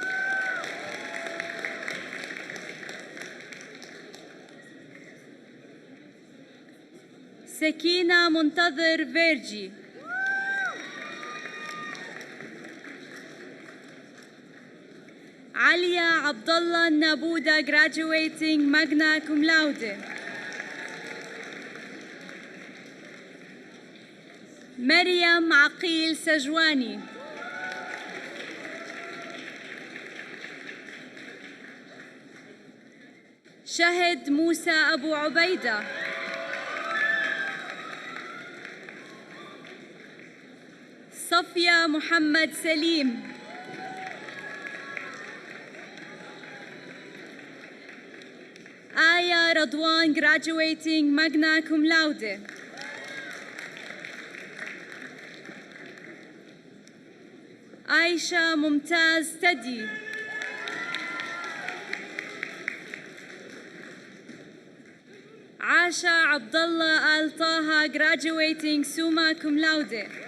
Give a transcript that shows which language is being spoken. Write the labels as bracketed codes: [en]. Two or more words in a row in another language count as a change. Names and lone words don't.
[en] Sekina Muntadhir Verji. Alia Abdullah Nabuda, graduating [la] magna cum laude. [en] Maryam Aqil Sajwani. Shahid Musa Abu Ubaida. Safia Muhammad Salim. Aya Radwan, graduating [la] magna cum laude. [en] Aisha Mumtaz Tadi. Asha Abdullah Al Taha, [la] graduating summa cum laude.